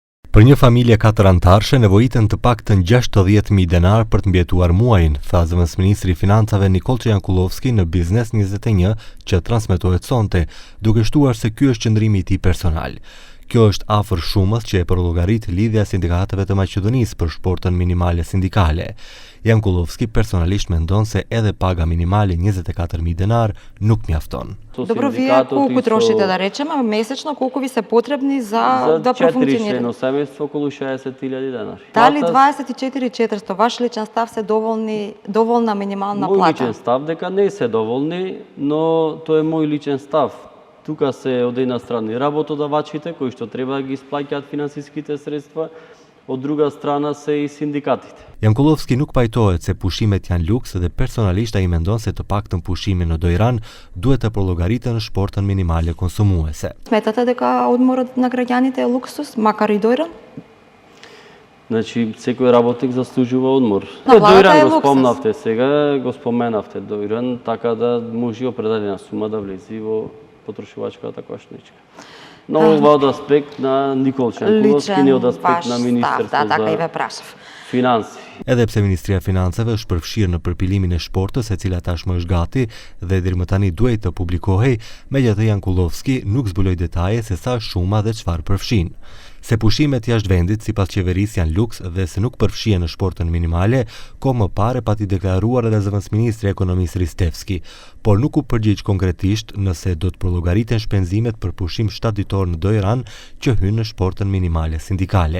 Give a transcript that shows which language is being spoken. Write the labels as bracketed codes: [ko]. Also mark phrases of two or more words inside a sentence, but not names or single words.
[sq] Për një familje 4 anëtarëshe nevojiten të paktën 60.000 denar për të mbjetuar muajin, tha zëvendësministri i Financave Nikol Çajankullovski në Biznes 21 që transmetohet sonte, duke shtuar se ky është qëndrimi i tij personal. Kjo është afër shumës që e përllogarit lidhja e sindikatave të Maqedonisë për shportën minimale sindikale. Jankullovski personalisht mendon se edhe paga minimale 24.000 denar nuk mjafton. [mk] Dobro, вие колко трошите, да речем, месечно колко ви са потребни за да профункционирате? За 4 месец около 60.000 денари. Дали 24.400 ваш личен став се доволна минимална плата? Мој личен став дека не се доволни, но тоа е мој личен став. Тука се од една страна работодавачите кои што треба да ги исплаќаат финансиските средства, од друга страна се и синдикатите. [sq] Jankullovski nuk pajtohet se pushimet janë luks dhe personalisht ai mendon se të paktën pushimin në Dojran duhet të prollogariten në shportën minimale konsumuese. [mk] Smetate дека одморот на граѓаните е луксус, макар и Дojran? Значи, секој работник заслужува одмор. Dojran го спомнавте сега, го споменавте Dojran, така да може определена сума да влезе во потрошувачката кошничка. Но ова од аспект на Никол Çajankullovski, не од аспект на Министерството за Финанси. [sq] Edhe pse Ministria e Financave është përfshirë në përpilimin e shportës, e cila tashmë është gati dhe deri më tani duhet të publikohej, megjithatë Jankullovski nuk zbuloi detaje se sa shuma dhe çfarë përfshin. Se pushimet jashtë vendit sipas qeverisë janë luks dhe se nuk përfshihen në shportën minimale, kohë më parë pati deklaruar edhe zëvendësministri i ekonomisë Ristevski, por nuk u përgjigj konkretisht nëse do të prollogariten shpenzimet për pushim shtatditor në Dojran që hyn në shportën minimale sindikale.